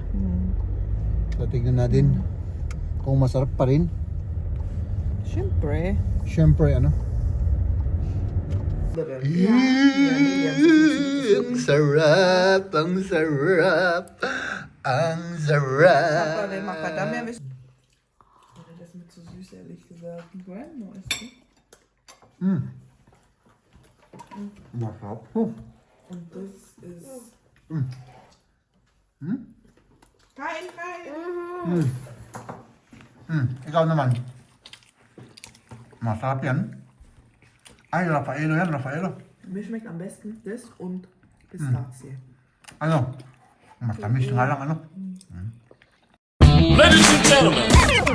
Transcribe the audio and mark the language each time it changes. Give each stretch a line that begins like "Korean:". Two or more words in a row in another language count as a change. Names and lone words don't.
Filipino: So tignan natin kung masarap pa rin. Syempre. Syempre, ang sarap, ang sarap, ang sarap.
German: Das mit so süß, ehrlich gesagt.
Filipino: Bueno, Masarap.
German: Und das ist...
Filipino: Kain! Ikaw naman. Masarap yan. Ay, Raffaello yan, Raffaello.
German: Mir schmeckt am besten das und Pistazie.
Filipino: Matamis nga lang,
English: Ladies and gentlemen,